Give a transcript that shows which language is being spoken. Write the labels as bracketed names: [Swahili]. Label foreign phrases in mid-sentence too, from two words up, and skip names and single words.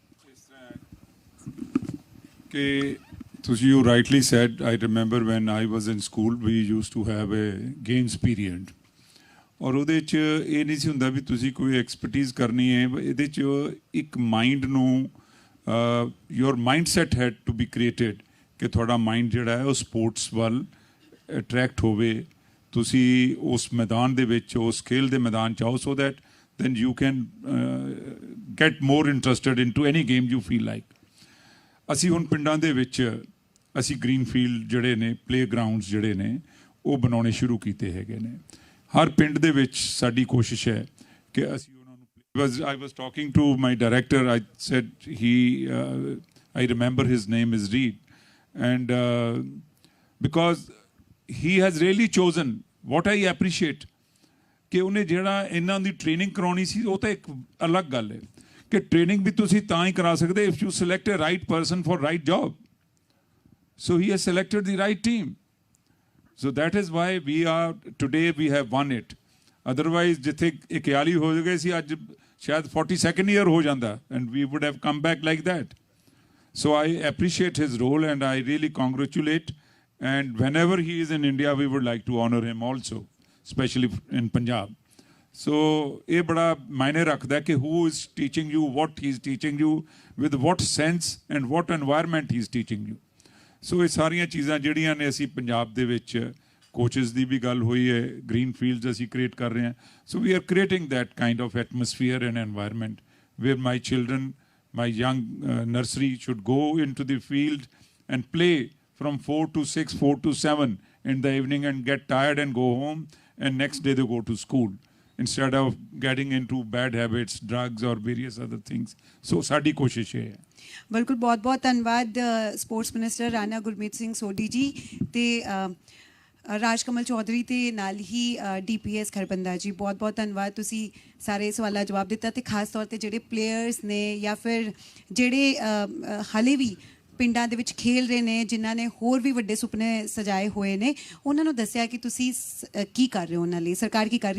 [Punjabi] ਕਿ ਤੁਸੀਂ [English] you rightly said, I remember when I was in school we used to have a games period, [Punjabi] ਔਰ ਉਹਦੇ 'ਚ ਇਹ ਨਹੀਂ ਸੀ ਹੁੰਦਾ ਵੀ ਤੁਸੀਂ ਕੋਈ ਐਕਸਪਰਟੀਜ਼ ਕਰਨੀ ਹੈ। ਇਹਦੇ 'ਚ ਇੱਕ ਮਾਈਂਡ ਨੂੰ [English] your mind set had to be created [Punjabi] ਕਿ ਤੁਹਾਡਾ ਮਾਈਂਡ ਜਿਹੜਾ ਹੈ ਉਹ ਸਪੋਰਟਸ ਵੱਲ ਅਟਰੈਕਟ ਹੋਵੇ, ਤੁਸੀਂ ਉਸ ਮੈਦਾਨ ਦੇ ਵਿੱਚ, ਉਸ ਖੇਲ ਦੇ ਮੈਦਾਨ 'ਚ ਆਓ, [English] so that then you can get more interested into any game you feel like. [Punjabi] ਅਸੀਂ ਹੁਣ ਪਿੰਡਾਂ ਦੇ ਵਿੱਚ ਅਸੀਂ [English] green field [Punjabi] ਜਿਹੜੇ ਨੇ, [English] play grounds [Punjabi] ਜਿਹੜੇ ਨੇ ਉਹ ਬਣਾਉਣੇ ਸ਼ੁਰੂ ਕੀਤੇ ਹੈਗੇ ਨੇ। ਹਰ ਪਿੰਡ ਦੇ ਵਿੱਚ ਸਾਡੀ ਕੋਸ਼ਿਸ਼ ਹੈ ਕਿ ਅਸੀਂ ਉਹਨਾਂ ਨੂੰ [English] I was talking to my director, I said I remember his name is Reed, and because he has really chosen, what I appreciate [Punjabi] ਕਿ ਉਹਨੇ ਜਿਹੜਾ ਇਹਨਾਂ ਦੀ ਟ੍ਰੇਨਿੰਗ ਕਰਾਉਣੀ ਸੀ, ਉਹ ਤਾਂ ਇੱਕ ਅਲੱਗ ਗੱਲ ਹੈ ਕਿ ਟ੍ਰੇਨਿੰਗ ਵੀ ਤੁਸੀਂ ਤਾਂ ਹੀ ਕਰਾ ਸਕਦੇ [English] if you select a right person for right job. so he has selected the right team, so that is why we are today we have won it. [Punjabi] ਅਦਰਵਾਈਜ਼ ਜਿੱਥੇ 41 ਹੋ ਗਏ ਸੀ, ਅੱਜ ਸ਼ਾਇਦ 42nd ਈਅਰ ਹੋ ਜਾਂਦਾ, [English] and we would have come back like that. so I appreciate his role and I really congratulate, and whenever he is in India we would like to honor him also, especially in Punjab. So [Punjabi] ਇਹ ਬੜਾ ਮਾਇਨੇ ਰੱਖਦਾ ਕਿ [English] who is teaching you, what he is teaching you, with what sense and what environment he is teaching you. [Punjabi] So ਇਹ ਸਾਰੀਆਂ ਚੀਜ਼ਾਂ ਜਿਹੜੀਆਂ ਨੇ ਅਸੀਂ ਪੰਜਾਬ ਦੇ ਵਿੱਚ ਕੋਚਿਸ ਦੀ ਵੀ ਗੱਲ ਹੋਈ ਹੈ, [English] green fields [Punjabi] ਅਸੀਂ ਕ੍ਰੀਏਟ ਕਰ ਰਹੇ ਹਾਂ। [English] So we are creating that kind of atmosphere and environment where my children, my young nursery should go into the field and play from 4 to 6, 4 to 7 in the evening and get tired and go home, and next day they go to school instead of getting into bad habits, drugs or various other things. [Punjabi] So ਸਾਡੀ ਕੋਸ਼ਿਸ਼ ਹੈ। ਬਿਲਕੁਲ, ਬਹੁਤ ਬਹੁਤ ਧੰਨਵਾਦ ਸਪੋਰਟਸ ਮਿਨਿਸਟਰ ਰਾਣਾ ਗੁਰਮੀਤ ਸਿੰਘ ਸੋਢੀ ਜੀ ਤੇ ਰਾਜ ਕਮਲ ਚੌਧਰੀ ਤੇ ਨਾਲ ਹੀ DPS ਖਰਬੰਦਾ ਜੀ, ਬਹੁਤ ਬਹੁਤ ਧੰਨਵਾਦ। ਤੁਸੀਂ ਸਾਰੇ ਸਵਾਲਾਂ ਜਵਾਬ ਦਿੱਤਾ ਤੇ ਖਾਸ ਤੌਰ ਤੇ ਜਿਹੜੇ ਪਲੇਅਰਸ ਨੇ ਜਾਂ ਫਿਰ ਜਿਹੜੇ ਹਾਲੇ ਵੀ ਪਿੰਡਾਂ ਦੇ ਵਿੱਚ ਖੇਲ ਰਹੇ ਨੇ, ਜਿਨ੍ਹਾਂ ਨੇ ਹੋਰ ਵੀ ਵੱਡੇ ਸੁਪਨੇ ਸਜਾਏ ਹੋਏ ਨੇ, ਉਹਨਾਂ ਨੂੰ ਦੱਸਿਆ ਕਿ ਤੁਸੀਂ ਕੀ ਕਰ ਰਹੇ ਹੋ, ਉਹਨਾਂ ਲਈ ਸਰਕਾਰ ਕੀ ਕਰ ਰਹੀ ਹੈ।